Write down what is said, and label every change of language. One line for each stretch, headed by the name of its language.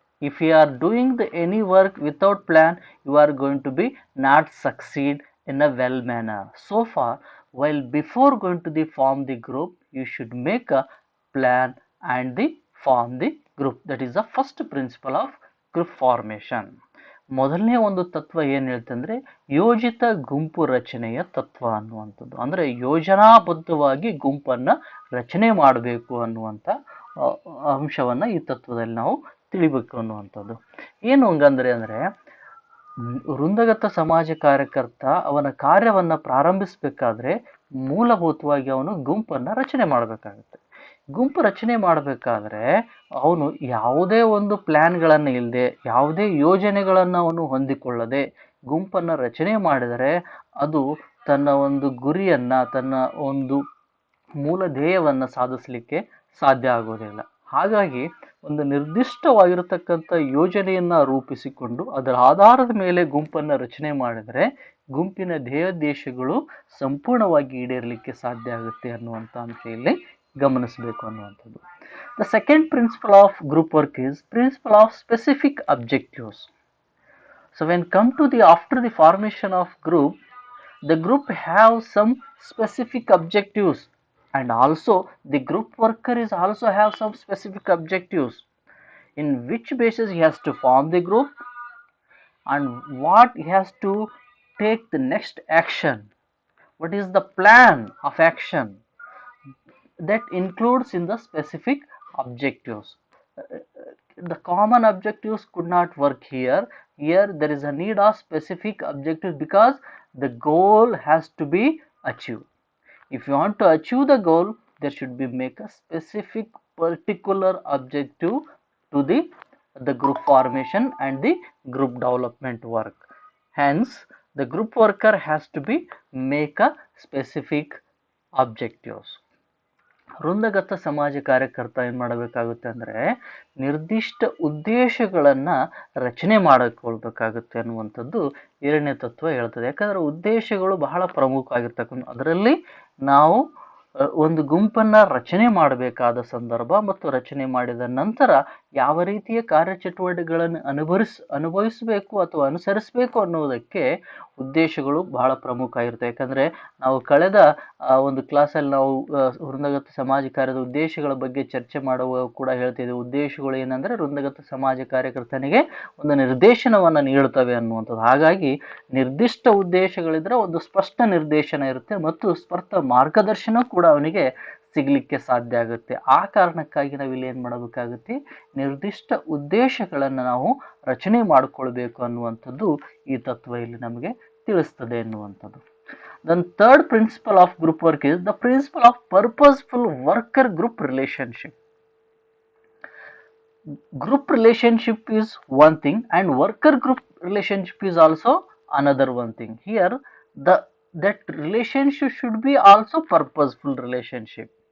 English: If you are doing any work without plan, you are going to be not succeed in a well manner. So far, while before going to form the group, you should make a plan and form the group. That is the first principle of group formation.
Kannada: ಮೊದಲನೇ ಒಂದು ತತ್ವ ಏನು ಹೇಳ್ತಂದ್ರೆ ಯೋಜಿತ ಗುಂಪು ರಚನೆಯ ತತ್ವ ಅನ್ನುವಂಥದ್ದು. ಅಂದರೆ ಯೋಜನಾಬದ್ಧವಾಗಿ ಗುಂಪನ್ನು ರಚನೆ ಮಾಡಬೇಕು ಅನ್ನುವಂಥ ಅಂಶವನ್ನು ಈ ತತ್ವದಲ್ಲಿ ನಾವು ತಿಳಿಬೇಕು ಅನ್ನುವಂಥದ್ದು. ಏನು ಹಂಗಂದ್ರೆ ಅಂದರೆ ವೃಂದಗತ ಸಮಾಜ ಕಾರ್ಯಕರ್ತ ಅವನ ಕಾರ್ಯವನ್ನು ಪ್ರಾರಂಭಿಸಬೇಕಾದ್ರೆ ಮೂಲಭೂತವಾಗಿ ಅವನು ಗುಂಪನ್ನು ರಚನೆ ಮಾಡಬೇಕಾಗುತ್ತೆ. ಗುಂಪು ರಚನೆ ಮಾಡಬೇಕಾದ್ರೆ ಅವನು ಯಾವುದೇ ಒಂದು ಪ್ಲ್ಯಾನ್ಗಳನ್ನು ಇಲ್ಲದೆ, ಯಾವುದೇ ಯೋಜನೆಗಳನ್ನು ಅವನು ಹೊಂದಿಕೊಳ್ಳದೆ ಗುಂಪನ್ನು ರಚನೆ ಮಾಡಿದರೆ ಅದು ತನ್ನ ಒಂದು ಗುರಿಯನ್ನು, ತನ್ನ ಒಂದು ಮೂಲ ಧ್ಯೇಯವನ್ನು ಸಾಧಿಸಲಿಕ್ಕೆ ಸಾಧ್ಯ ಆಗೋದಿಲ್ಲ. ಹಾಗಾಗಿ ಒಂದು ನಿರ್ದಿಷ್ಟವಾಗಿರತಕ್ಕಂಥ ಯೋಜನೆಯನ್ನು ರೂಪಿಸಿಕೊಂಡು ಅದರ ಆಧಾರದ ಮೇಲೆ ಗುಂಪನ್ನು ರಚನೆ ಮಾಡಿದರೆ ಗುಂಪಿನ ಧ್ಯೇಯೋದ್ದೇಶಗಳು ಸಂಪೂರ್ಣವಾಗಿ ಈಡೇರಲಿಕ್ಕೆ ಸಾಧ್ಯ ಆಗುತ್ತೆ ಅನ್ನುವಂಥ ಅಂಶ ಇಲ್ಲಿ ಗಮನಿಸಬೇಕು ಅನ್ನುವಂಥದ್ದು.
English: The second principle of group work is principle of specific objectives. So when come to after the formation of group, the group have some specific objectives, and also the group worker is also have some specific objectives. In which basis he has to form the group and what he has to take the next action. What is the plan of action? that includes in the specific objectives. The common objectives could not work here. Here there is a need of specific objectives because the goal has to be achieved. If you want to achieve the goal, there should be make a specific particular objective to the group formation and the group development work. Hence, the group worker has to be make a specific objectives.
Kannada: ವೃಂದಗತ ಸಮಾಜ ಕಾರ್ಯಕರ್ತ ಏನು ಮಾಡಬೇಕಾಗುತ್ತೆ ಅಂದರೆ ನಿರ್ದಿಷ್ಟ ಉದ್ದೇಶಗಳನ್ನು ರಚನೆ ಮಾಡಿಕೊಳ್ಬೇಕಾಗುತ್ತೆ ಅನ್ನುವಂಥದ್ದು ಎರಡನೇ ತತ್ವ ಹೇಳ್ತದೆ. ಯಾಕಂದರೆ ಉದ್ದೇಶಗಳು ಬಹಳ ಪ್ರಮುಖವಾಗಿರ್ತಕ್ಕಂಥ, ಅದರಲ್ಲಿ ನಾವು ಒಂದು ಗುಂಪನ್ನು ರಚನೆ ಮಾಡಬೇಕಾದ ಸಂದರ್ಭ ಮತ್ತು ರಚನೆ ಮಾಡಿದ ನಂತರ ಯಾವ ರೀತಿಯ ಕಾರ್ಯಚಟುವಟಿಕೆಗಳನ್ನು ಅನುಭವಿಸಬೇಕು ಅಥವಾ ಅನುಸರಿಸಬೇಕು ಅನ್ನೋದಕ್ಕೆ ಉದ್ದೇಶಗಳು ಬಹಳ ಪ್ರಮುಖ ಆಗಿರುತ್ತೆ. ಯಾಕಂದರೆ ನಾವು ಕಳೆದ ಒಂದು ಕ್ಲಾಸಲ್ಲಿ ನಾವು ವೃಂದಗತ ಸಮಾಜ ಕಾರ್ಯದ ಉದ್ದೇಶಗಳ ಬಗ್ಗೆ ಚರ್ಚೆ ಮಾಡುವಾಗ ಕೂಡ ಹೇಳ್ತಿದ್ವಿ. ಉದ್ದೇಶಗಳು ಏನಂದರೆ ವೃಂದಗತ ಸಮಾಜ ಕಾರ್ಯಕರ್ತನಿಗೆ ಒಂದು ನಿರ್ದೇಶನವನ್ನು ನೀಡುತ್ತವೆ ಅನ್ನುವಂಥದ್ದು. ಹಾಗಾಗಿ ನಿರ್ದಿಷ್ಟ ಉದ್ದೇಶಗಳಿದ್ರೆ ಒಂದು ಸ್ಪಷ್ಟ ನಿರ್ದೇಶನ ಇರುತ್ತೆ ಮತ್ತು ಸ್ಪಷ್ಟ ಮಾರ್ಗದರ್ಶನ ಕೂಡ ಅವನಿಗೆ ಸಿಗಲಿಕ್ಕೆ ಸಾಧ್ಯ ಆಗುತ್ತೆ. ಆ ಕಾರಣಕ್ಕಾಗಿ ನಾವು ಇಲ್ಲಿ ಏನು ಮಾಡಬೇಕಾಗುತ್ತೆ, ನಿರ್ದಿಷ್ಟ ಉದ್ದೇಶಗಳನ್ನು ನಾವು ರಚನೆ ಮಾಡಿಕೊಳ್ಬೇಕು ಅನ್ನುವಂಥದ್ದು ಈ ತತ್ವ ಇಲ್ಲಿ ನಮಗೆ ತಿಳಿಸ್ತದೆ ಎನ್ನುವಂಥದ್ದು.
English: Then third principle of group work is the principle of purposeful worker group relationship. Group relationship is one thing and worker group relationship is also another one thing. Here that relationship should be also purposeful relationship.